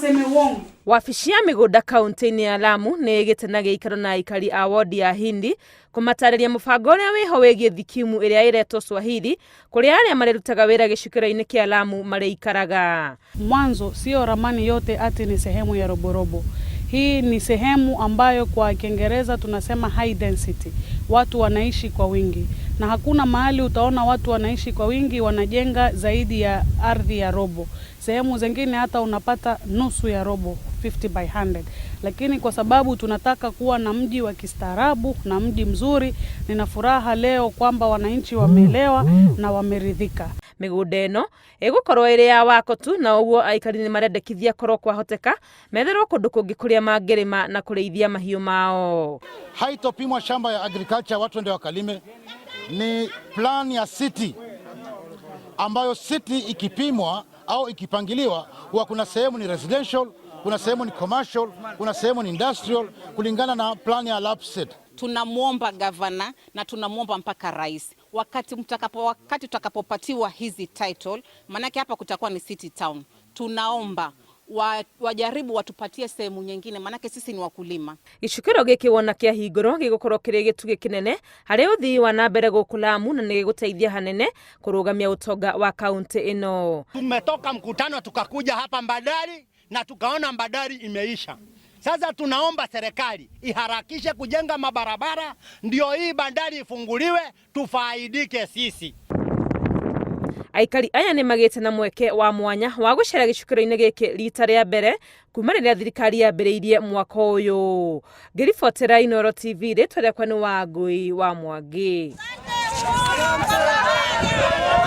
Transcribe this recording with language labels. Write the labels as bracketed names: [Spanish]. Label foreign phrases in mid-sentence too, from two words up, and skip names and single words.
[Kikuyu] Wabici ya mĩgũnda kaunti-inĩ ya Lamu nĩ ĩgĩte na gĩikaro na aikari a wodi ya Hindi kũmatarĩria mũbango ũrĩa wĩho wĩgiĩ thikimu ĩrĩa ĩretwo Swahili kũrĩa arĩa marerutaga wĩra gĩcukĩro-inĩ kĩa Lamu marĩikaraga. [Swahili] Mwanzo sio ramani yote ati ni sehemu ya roborobo. Hii ni sehemu ambayo kwa Kiingereza tunasema [English] high density. [Swahili] Watu wanaishi kwa wingi. Na hakuna mahali utaona watu wanaishi kwa wingi wanajenga zaidi ya ardhi ya robo. Sehemu zingine hata unapata nusu ya robo, 50 by 100. Lakini kwa sababu tunataka kuwa na mji wa kistaarabu na mji mzuri, nina furaha leo kwamba wananchi wameelewa na wameridhika. [Kikuyu] Mĩgũnda ĩno ĩgũkorwo ĩrĩ ya wako tu, na ũguo aikari nĩ marendekithia korwo kwahoteka metherwo kũndũ kũngĩ kũrĩa mangĩrĩma na kũrĩithia mahiũ mao. [Swahili] Haitopimwa shamba ya agriculture watu ndio wakalime. Ni plan ya city ambayo city ikipimwa au ikipangiliwa huwa kuna sehemu ni residential, kuna sehemu ni commercial, kuna sehemu ni industrial kulingana na plan ya LAPSSET. Tunamuomba governor na tunamuomba mpaka rais wakati tutakapopatiwa hizi title, manake hapa kutakuwa ni [English] city town, [Swahili] tunaomba wajaribu watupatie sehemu nyingine manake sisi ni wakulima. [Kikuyu] Gĩcukĩro gĩkĩ wona kĩa hingũro gĩgũkorwo kĩrĩ gĩtugĩ kĩnene harĩ ũthii wa na mbere gũkũ Lamu na nĩ gĩgũteithia hanene kũrũgamia ũtonga wa kaunti ĩno. [Swahili] Tumetoka mkutano tukakuja hapa bandari na tukaona bandari imeisha. Sasa tunaomba serikali iharakishe kujenga mabarabara ndio hii bandari ifunguliwe tufaidike sisi. [Kikuyu] Aikari aya nĩ magĩte na mweke wa mwanya wa gũcera gĩcukĩro-inĩ gĩkĩ rita rĩa mbere kuma rĩrĩa thirikari yambĩrĩirie mwaka ũyũ. Ngĩribotera Inooro TV, rĩtwa rĩakwa nĩ Wangũi wa Mwangi.